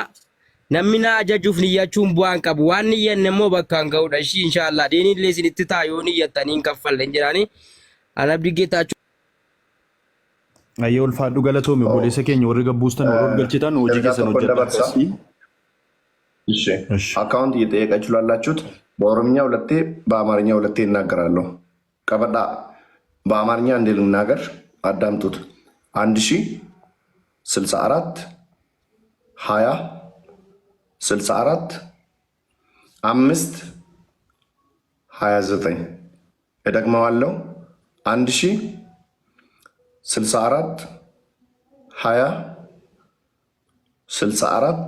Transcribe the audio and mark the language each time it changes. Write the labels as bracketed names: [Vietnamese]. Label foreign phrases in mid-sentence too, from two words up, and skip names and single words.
[Oromo] Namni na ajajuuf niyyachuun bu'aan qabu waan niyyanne immoo bakka hin ga'udha ishii inshallah deeni illee isinitti taayoo niyyattanii hin kaffalleen jedhanii an abdii geetaachuu. Ayyee ulfaadhu galatoome obboleessa keenya warri gabbuustan warri galchitan hojii keessan hojjetan. [Amharic] አካውንት እየጠየቃችሁ ላላችሁት በኦሮምኛ ሁለቴ በአማርኛ ሁለቴ እናገራለሁ። ቀበጣ በአማርኛ እንዴ ልናገር አዳምጡት። 1064 20 64 5 29 እደግመዋለሁ 1064 20 64